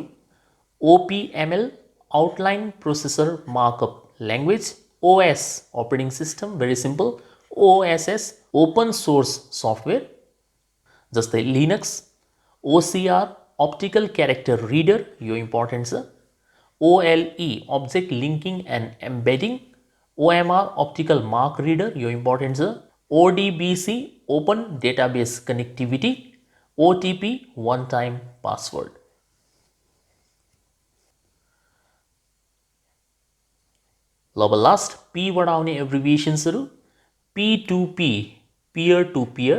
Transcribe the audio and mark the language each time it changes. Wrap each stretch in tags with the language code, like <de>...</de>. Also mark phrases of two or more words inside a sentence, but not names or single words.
<en>OPML outline processor markup language. OS operating system, very simple. OSS open source software जस्तै लिनक्स। OCR optical character reader यो इम्पोर्टेन्ट छ। OLE object linking and embedding. OMR optical mark reader यो इम्पोर्टेन्ट छ। ODBC open database connectivity. OTP one time password.</en> <ne>ल अब लास्ट P बाट आउने एब्रिभिएशन्सहरु, P2P</ne> <en>peer to peer.</en>